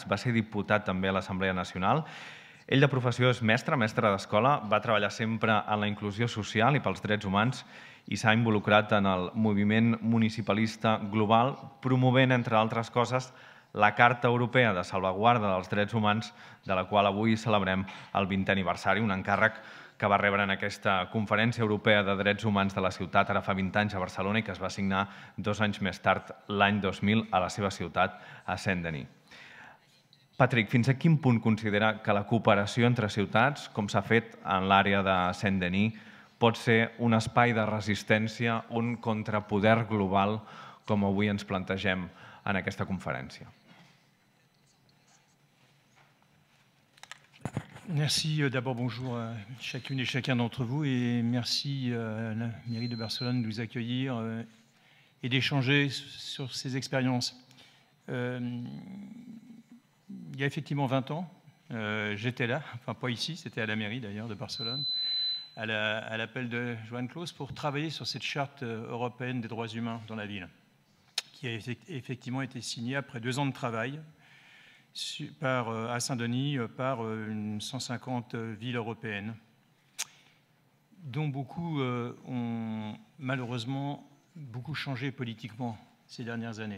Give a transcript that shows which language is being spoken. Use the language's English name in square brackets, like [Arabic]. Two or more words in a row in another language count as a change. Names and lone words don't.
[Catalan] Va ser diputat també a l'Assemblea Nacional. Ell de professió és mestre d'escola, va treballar sempre en la inclusió social i pels drets humans i s'ha involucrat en el moviment municipalista global, promovent, entre altres coses, la Carta Europea de Salvaguarda dels Drets Humans, de la qual avui celebrem el 20è aniversari, un encàrrec que va rebre en aquesta Conferència Europea de Drets Humans de la ciutat, ara fa 20 anys a Barcelona, i que es va signar 2 anys més tard, l'any 2000, a la seva ciutat, a Saint-Denis. Patrick, fins a quin punt considera que la cooperació entre ciutats, com s'ha fet en l'àrea de Saint-Denis, pot ser un espai de resistència, un contrapoder global, com avui ens plantegem en aquesta conferència? [French] Merci. D'abord, bonjour à chacune et chacun d'entre vous et merci à la mairie de Barcelone de nous accueillir et d'échanger sur ces expériences. Il y a effectivement 20 ans, j'étais là, enfin pas ici, c'était à la mairie d'ailleurs de Barcelone, à l'appel de Johan Claus pour travailler sur cette charte européenne des droits humains dans la ville, qui a effectivement été signée après 2 ans de travail à Saint-Denis par 150 villes européennes, dont beaucoup ont malheureusement beaucoup changé politiquement ces dernières années.